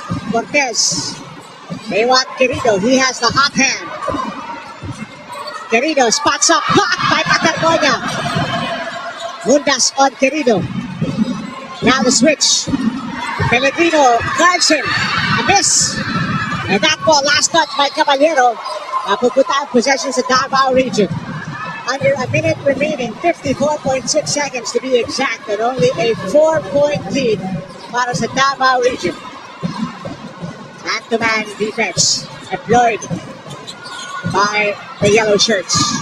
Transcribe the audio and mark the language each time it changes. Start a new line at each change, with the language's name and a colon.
English: Cortez. They want Querido. He has the hot hand. Querido spots up. Blocked by Baterbonia. Mundas on Querido. Now the switch. Pellegrino guards him. A miss. And that ball last touch by Caballero.
Filipino: Pupunta ang possession sa Davao region.
English: Under a minute remaining, 54.6 seconds to be exact, and only a 4-point lead
Filipino: para sa Davao region.
English: Man-to-man defense employed by the yellow shirts.